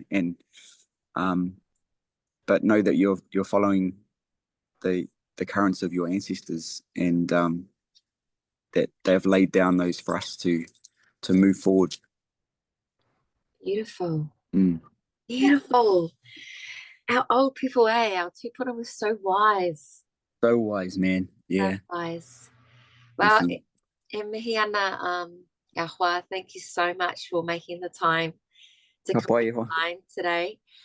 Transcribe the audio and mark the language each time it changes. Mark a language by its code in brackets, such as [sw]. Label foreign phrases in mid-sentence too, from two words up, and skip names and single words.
[en] And but know that you're following the currents of your ancestors, and that they've laid down those for us to move forward. Beautiful. Beautiful. Our old people, our tūpuna was so wise. So wise, man. Yeah. So wise. Well, Definitely. [mi] e mihi ana, Ahua, [en] thank you so much for making the time to [mi] Ka [en] come [mi] pai, Iho. [en] online today.